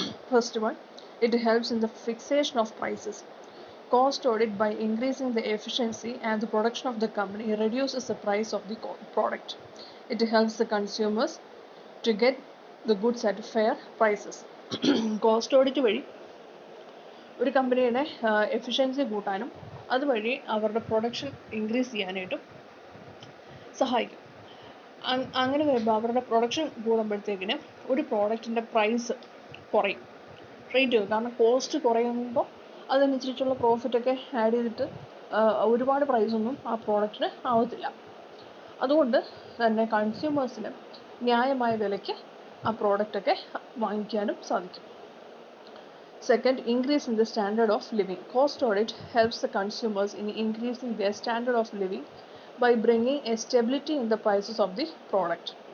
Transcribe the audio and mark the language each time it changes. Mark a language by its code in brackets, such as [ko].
[en] First one, it helps in the fixation of prices. Cost audit, by increasing the efficiency and the production of the company, reduces the price of the product. It helps the consumers to get the goods at fair prices. [ml] Cost audit വഴി ഒരു കമ്പനിയുടെ efficiency കൂട്ടാനും അതുവഴി അവരുടെ production increase ചെയ്യാനായിട്ടും സഹായിക്കും. അങ്ങനെ വരുമ്പോൾ അവരുടെ പ്രൊഡക്ഷൻ കൂടുമ്പോഴത്തേക്കിന് ഒരു പ്രോഡക്റ്റിൻ്റെ പ്രൈസ് കുറയും, റേറ്റ് ചെയ്യും. കാരണം കോസ്റ്റ് കുറയുമ്പോൾ അതനുസരിച്ചുള്ള പ്രോഫിറ്റൊക്കെ ആഡ് ചെയ്തിട്ട് ഒരുപാട് പ്രൈസൊന്നും ആ പ്രോഡക്റ്റിന് ആവത്തില്ല. അതുകൊണ്ട് തന്നെ കൺസ്യൂമേഴ്സിന് ന്യായമായ വിലയ്ക്ക് ആ പ്രോഡക്റ്റൊക്കെ വാങ്ങിക്കാനും സാധിക്കും. [en] Second, increase in the standard of living. Cost audit helps the consumers in increasing their standard of living by bringing a stability in the prices of the product.